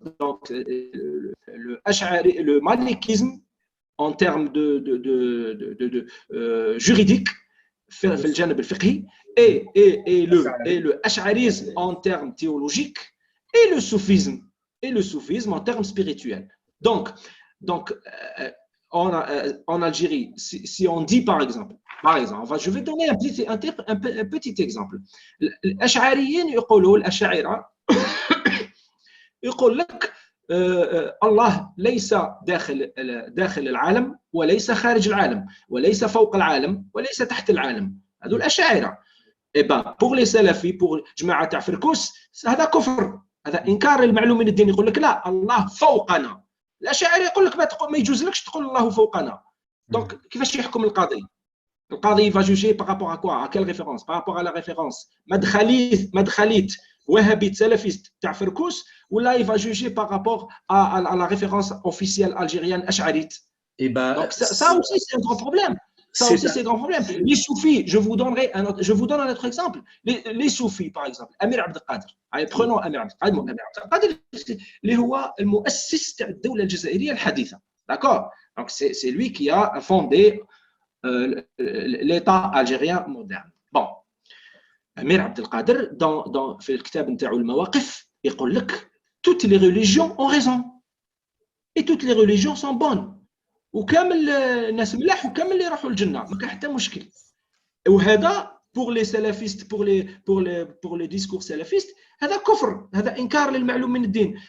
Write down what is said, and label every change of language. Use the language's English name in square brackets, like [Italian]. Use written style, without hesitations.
[French] Donc, le malikisme en termes de juridique, et le ash'arisme en termes théologiques, et le soufisme en termes spirituels. Donc en Algérie, si on dit par exemple, je vais donner un petit exemple. [Arabic] الأشعريين يقولوا الأشاعرة يقول لك الله ليس داخل العالم وليس خارج العالم وليس فوق العالم وليس تحت العالم. هذو الأشاعرة. [French] Et ben pour les salafis, pour [Arabic] جماعة تاع فركوس هذا كفر، هذا إنكار المعلوم من الدين. يقول لك لا، الله فوقنا. الأشاعرة يقول لك ما يجوزلكش تقول الله فوقنا. [French] Donc [Arabic] كيفاش يحكم القاضي؟ القاضي [French] va juger par rapport à quoi? À quelle référence? Par rapport à la référence [Arabic] مدخليت وهابيت [French] salafiste [Arabic] تاع فركوس، ولا [French] il va juger par rapport à la référence officielle algérienne ash'arite. Et ben, donc ça aussi c'est un grand problème. C'est un grand problème. Les soufis, je vous donne un autre exemple. Les soufis, par exemple, Amir Abd al-Qadir. Prenons Amir Abd al-Qadir. [Arabic] Amir Abd al-Qadir, اللي هو المؤسس تاع الدولة الجزائرية الحديثة. [French] D'accord? Donc c'est lui qui a fondé l'État algérien moderne. Bon. Amir Abd al-Qadir, [Arabic] في الكتاب نتاعو المواقف، يقول لك [French] toutes les religions ont raison et toutes les religions sont bonnes. [Arabic] وكامل الناس ملاح وكامل اللي يروحوا الجنه، ما كان حتى مشكل. وهذا [French] pour les salafistes, pour les discours salafistes، [Arabic] هذا كفر، هذا انكار للمعلوم من الدين.